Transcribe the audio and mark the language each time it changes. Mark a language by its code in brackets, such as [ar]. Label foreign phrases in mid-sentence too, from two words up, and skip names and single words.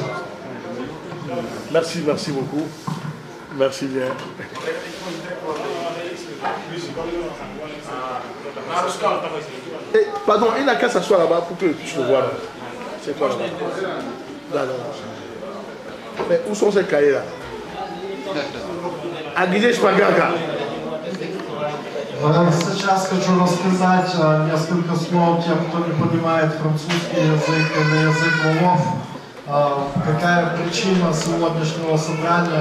[fr] Merci beaucoup. Merci bien. Et, pardon, il n'a qu'à s'asseoir là-bas pour que je puisse le voir. C'est quoi là-bas? Mais où sont ces cahiers là? [ru] Агидеш Пагака. Сейчас хочу рассказать несколько слов тем, кто не понимает французский язык или язык валов. Какая причина сегодняшнего собрания?